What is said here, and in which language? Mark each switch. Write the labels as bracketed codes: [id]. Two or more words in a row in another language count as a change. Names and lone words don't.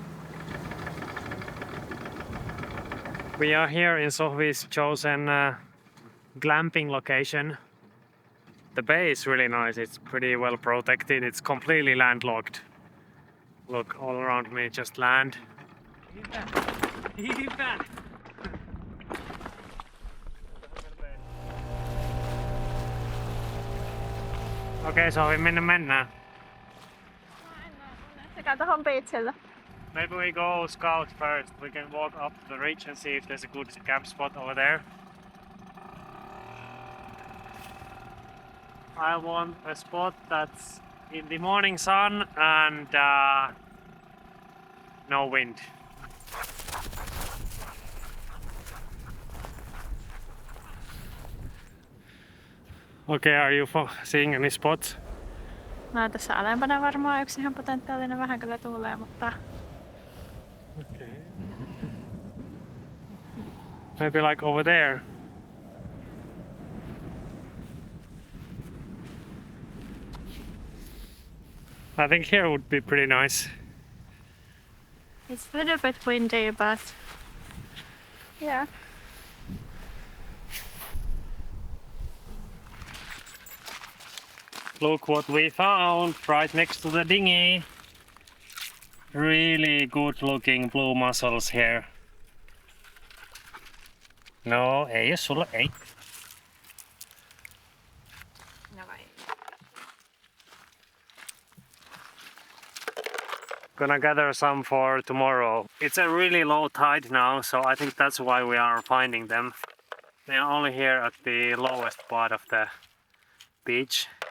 [en] We are here in Sohvi's chosen glamping location. The bay is really nice, it's pretty well protected, it's completely landlocked. Look, all around me just land. [fi] Okei, Sohvi, minne mennään? Sekä tohon beachille. [en] Maybe we go scout first. We can walk up the ridge and see if there's a good camp spot over there. I want a spot that's in the morning sun and no wind. Okay, are you seeing any spots? [fi] No tässä alempana varmaan yksi ihan potentiaalinen, vähän kyllä tuulee, mutta... [en] Okay. Maybe like over there. I think here would be pretty nice. It's a little bit windy, but... Yeah. Look what we found right next to the dinghy. Really good looking blue mussels here. [fi] No, ei oo sulla, ei. No vai. [en] Gonna gather some for tomorrow. It's a really low tide now, so I think that's why we are finding them. They are only here at the lowest part of the beach.